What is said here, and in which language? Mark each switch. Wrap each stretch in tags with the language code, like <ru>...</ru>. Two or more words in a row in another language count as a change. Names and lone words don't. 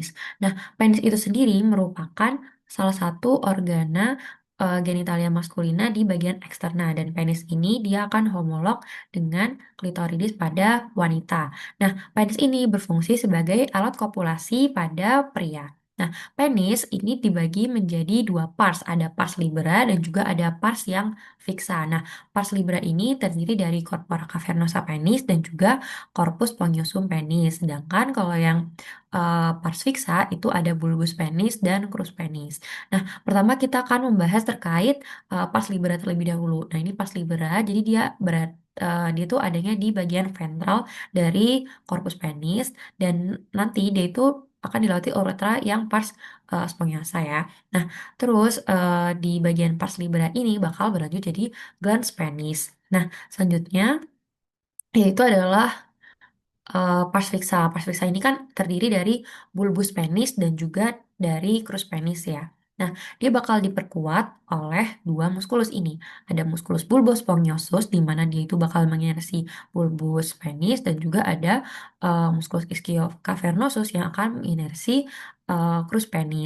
<id>Nah, penis itu sendiri merupakan salah satu</id> <la>organa genitalia maskulina</la> <id>di bagian eksterna, dan penis ini dia akan homolog dengan klitoridis pada wanita. Nah, penis ini berfungsi sebagai alat kopulasi pada pria. Nah, penis ini dibagi menjadi dua pars, ada</id> <la>pars libera</la> <id>dan juga ada pars yang fiksa. Nah,</id> <la>pars libera</la> <id>ini terdiri dari</id> <la>corpora cavernosa penis</la> <id>dan juga</id> <la>corpus spongiosum penis.</la> <id>Sedangkan kalau yang</id> <la>pars fixa</la> <id>itu ada</id> <la>bulbus penis</la> <id>dan</id> <la>crus penis.</la> <id>Nah, pertama kita akan membahas terkait pars libera terlebih dahulu. Nah, ini</id> <la>pars libera,</la> <id>jadi dia tuh adanya di bagian ventral dari</id> <la>corpus penis,</la> <id>dan nanti dia itu akan dilewati uretra yang</id> <la>pars spongiosa</la> <id>ya. Nah, terus di bagian</id> <la>pars libera</la> <id>ini bakal berlanjut jadi</id> <la>glans penis.</la> <id>Nah, selanjutnya yaitu adalah</id> <la>pars fixa. Pars fixa</la> <id>ini kan terdiri dari</id> <la>bulbus penis</la> <id>dan juga dari</id> <la>crus penis</la> <id>ya. Nah, dia bakal diperkuat oleh dua muskulus ini. Ada muskulus</id> <la>bulbus sponiosus</la> <id>di mana dia itu bakal menginersi</id> <la>bulbus penis,</la> <id>dan juga ada muskulus ischiocavernosus yang akan menginersi</id> <la>crus penis.</la>